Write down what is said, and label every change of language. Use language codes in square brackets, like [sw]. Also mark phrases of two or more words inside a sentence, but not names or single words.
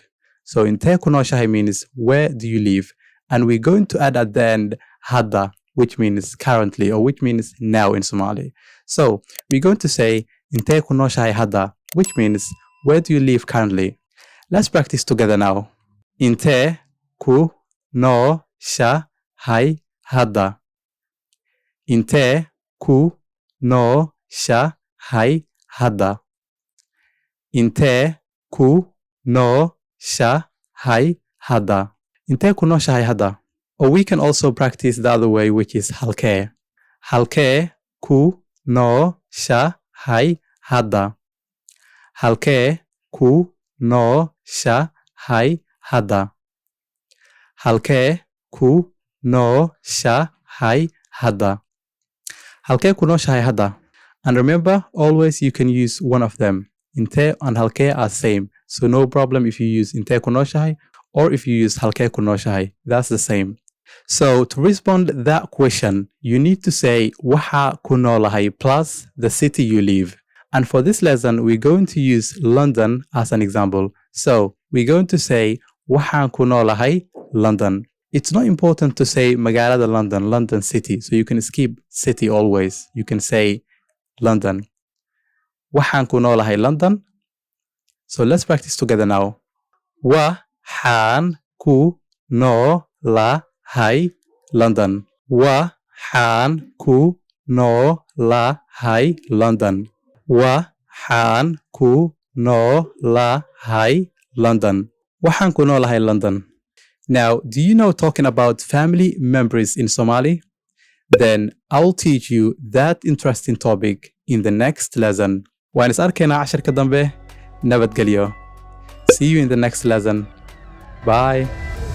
[en] So [so] intee ku nooshahay [en] means where do you live? And we're going to add at the end hadda, which means currently, or which means now in Somali. So we're going to say [so] intee ku nooshahay hadda, [en] which means where do you live currently? Let's practice together now. [so] Intee ku nooshahay hadda. Intee ku nooshahay hadda. Intee ku nooshahay hadda. Intee ku nooshahay hadda. [en] Or we can also practice the other way, which is halkee. [so] Halkee ku nooshahay hadda. Halkee ku nooshahay hadda. Halkee ku nooshahay hadda. Halkee ku nooshahay hadda. [en] And remember, always you can use one of them. Intee and halkee are same. So no problem if you use [so] intee ku nooshahay [en] or if you use [so] halkee ku nooshahay. [en] That's the same. So to respond that question, you need to say [so] waxa ku noolahay [en] plus the city you live. And for this lesson, we're going to use London as an example. So we're going to say [so] waxaan ku noolahay [en] London. It's not important to say magaalada London, London city. So you can skip city always. You can say London. [so] waxaan ku noolahay London. [en] So let's practice together now. [so] waxaan ku noolahay London. waxaan ku noolahay London. waxaan ku noolahay London. waxaan ku noolahay London. [en] Now, do you know talking about family members in Somali? Then I'll teach you that interesting topic in the next lesson. [so] waan is arkaynaa casharka dambe. Nabadgelyo. [en] See you in the next lesson. Bye.